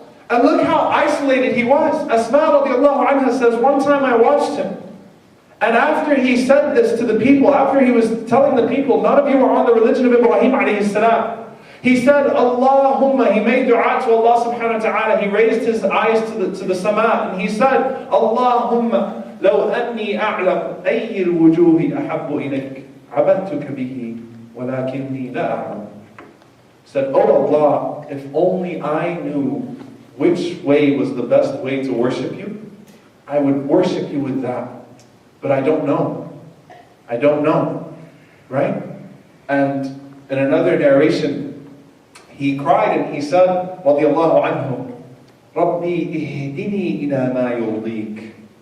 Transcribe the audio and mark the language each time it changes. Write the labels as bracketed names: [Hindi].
[English] And look how isolated he was. Asma radiallahu anha says, one time I watched him. And after he said this to the people, after he was telling the people, none of you are on the religion of Ibrahim alayhi salam. He said, Allahumma, he made dua to Allah subhanahu wa ta'ala. He raised his eyes to the sama and he said, Allahumma, [Arabic] لو أني أعلم أي الوجوه أحب إليك عبدتك به ولكني لا أعلم. [English] Said, oh Allah, if only I knew which way was the best way to worship you, I would worship you with that. But I don't know. I don't know. Right? And in another narration, he cried and he said, [Arabic] رضي الله عنه, ربي اهدني إلى ما يرضيك.